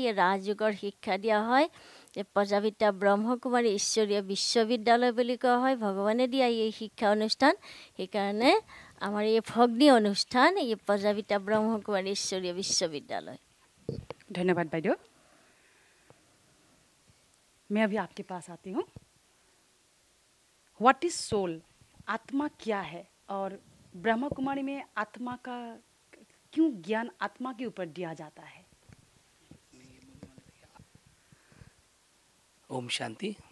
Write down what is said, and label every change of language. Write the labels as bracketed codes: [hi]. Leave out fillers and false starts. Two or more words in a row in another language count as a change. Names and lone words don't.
[as] এই ৰাজযোগৰ শিক্ষা দিয়া হয়। প্ৰজাপিতা ব্ৰহ্মকুমাৰী ঈশ্বৰীয় বিশ্ববিদ্যালয় বুলি কোৱা হয়। ভগৱানে দিয়া এই শিক্ষা অনুষ্ঠান। সেইকাৰণে আমাৰ এই ভগ্নী অনুষ্ঠান, এই প্ৰজাপিতা ব্ৰহ্মকুমাৰী ঈশ্বৰীয় বিশ্ববিদ্যালয়। ধন্যবাদ বাইদেউ। [hi] मैं अभी आपके पास आती हूँ। [en] what is soul? [hi] आत्मा क्या है? और ब्रह्म कुमारी में आत्मा का क्यों ज्ञान आत्मा के ऊपर दिया जाता है? ओम शांति।